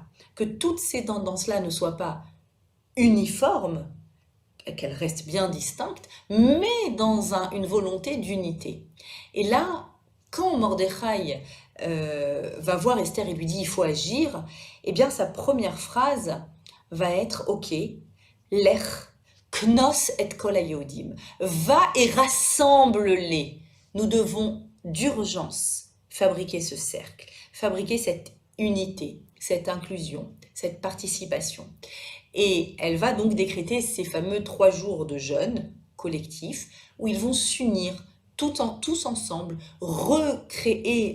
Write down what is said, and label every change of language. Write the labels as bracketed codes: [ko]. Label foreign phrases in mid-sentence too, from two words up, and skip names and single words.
[fr] Que toutes ces tendances-là ne soient pas uniformes, qu'elles restent bien distinctes, mais dans une volonté d'unité. Et là, quand Mordechai va voir Esther et lui dit « il faut agir », eh bien sa première phrase va être « ok, [he] לך, כנוס את כל היהודים [fr] » va et rassemble-les. Nous devons d'urgence fabriquer ce cercle, fabriquer cette unité, cette inclusion, cette participation. Et elle va donc décréter ces fameux 3 jours de jeûne collectif où ils vont s'unir tous ensemble, recréer